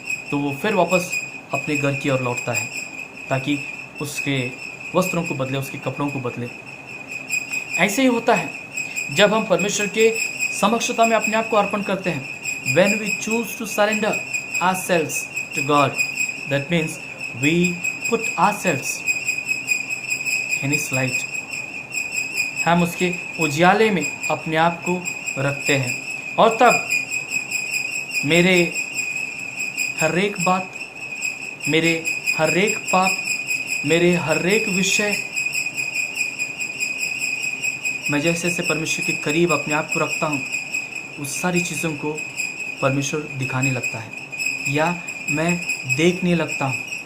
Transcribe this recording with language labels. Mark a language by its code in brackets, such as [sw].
[hi] तो वो फिर वापस अपने घर की ओर लौटता है ताकि उसके वस्त्रों को बदले, उसके कपड़ों को बदले। ऐसे ही होता है जब हम परमेश्वर के समक्षता में अपने आप को अर्पण करते हैं। [en] When we choose to surrender ourselves to God, that means we put ourselves in His light. [hi] हम उसके उजियाले में अपने आप को रखते हैं और तब मेरे हर एक बात, मेरे हर एक पाप, मेरे हर एक विषय, मैं जैसे जैसे परमेश्वर के करीब अपने आप को रखता हूँ, उस सारी चीज़ों को परमेश्वर दिखाने लगता है या मैं देखने लगता हूँ।